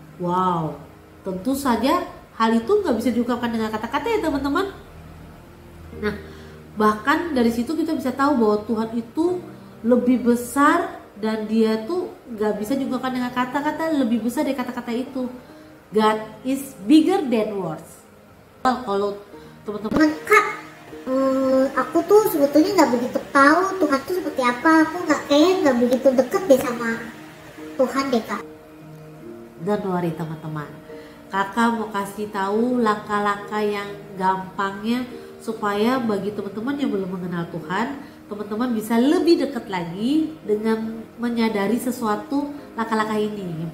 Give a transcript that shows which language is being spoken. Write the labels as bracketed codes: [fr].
[id] Wow, tentu saja hal itu nggak bisa diungkapkan dengan kata-kata ya teman-teman. Nah, bahkan dari situ kita bisa tahu bahwa Tuhan itu lebih besar, dan dia tuh nggak bisa diungkapkan dengan kata-kata, lebih besar dari kata-kata itu. [en] God is bigger than words. [id] Kalau teman-teman, Kak, aku tuh sebetulnya nggak begitu tahu Tuhan tuh seperti apa. Aku nggak begitu deket deh sama Tuhan deh, Kak. [en] don't worry [id] teman-teman, kakak mau kasih tahu langkah-langkah yang gampangnya supaya bagi teman-teman yang belum mengenal Tuhan, teman-teman bisa lebih dekat lagi dengan menyadari sesuatu langkah-langkah ini.